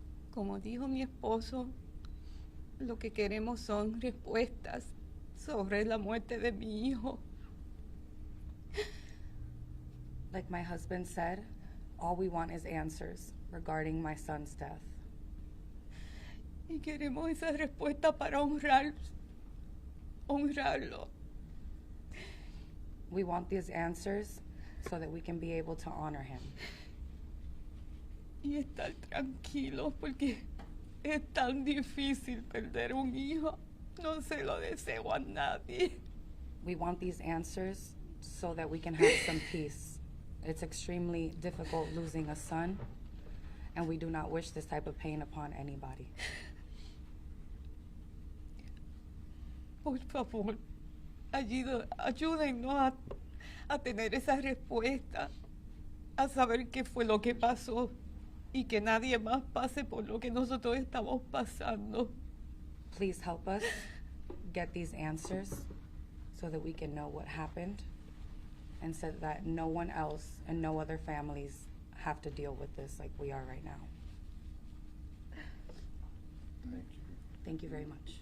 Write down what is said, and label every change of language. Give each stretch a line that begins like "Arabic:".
Spanish: Como dijo mi esposo, lo que queremos son respuestas sobre la muerte de mi hijo.
English: Like my husband said, all we want is answers regarding my son's death.
Spanish: Y queremos esa respuesta para honrarlo.
English: We want these answers so that we can be able to honor him.
Spanish: Y estar tranquilos porque es tan difícil perder un hijo. No se lo deseo a nadie.
English: We want these answers so that we can have some peace. It's extremely difficult losing a son, and we do not wish this type of pain upon anybody.
Spanish: Por favor, ayúdennos a tener esa respuesta, a saber qué fue lo que pasó y que nadie más pase por lo que nosotros estamos pasando.
English: Please help us get these answers so that we can know what happened and so that no one else and no other families have to deal with this like we are right now. Thank you. Thank you very much.